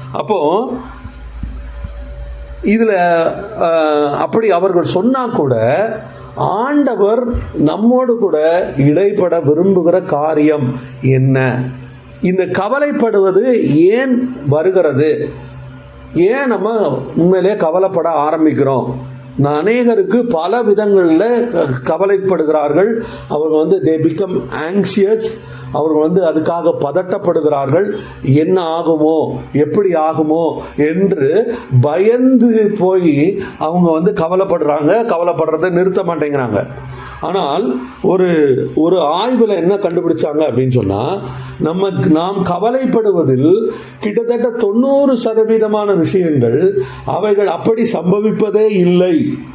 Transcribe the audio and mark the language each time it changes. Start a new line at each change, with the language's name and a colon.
Tamil: அப்போ இதில் அப்படி அவர்கள் சொன்னா கூட ஆண்டவர் நம்மோடு கூட இடைப்பட விரும்புகிற காரியம் என்ன? இந்த கவலைப்படுவது ஏன் வருகிறது? ஏன் நம்ம உண்மையிலே கவலைப்பட ஆரம்பிக்கிறோம்? அநேகருக்கு பல விதங்களில் கவலைப்படுகிறார்கள். அவர்கள்
English: they become anxious.
Tamil: அவர்கள் அதுக்காக பதட்டப்படுகிறார்கள். என்ன ஆகுமோ, எப்படி ஆகுமோ என்று பயந்து போய் அவங்க கவலைப்படுறதை நிறுத்த மாட்டேங்கிறாங்க. ஆனால் ஒரு ஆய்வில் என்ன கண்டுபிடிச்சாங்க அப்படின்னு சொன்னால், நாம் கவலைப்படுவதில் கிட்டத்தட்ட 90% விஷயங்கள் அவைகள் அப்படி சம்பவிப்பதே இல்லை.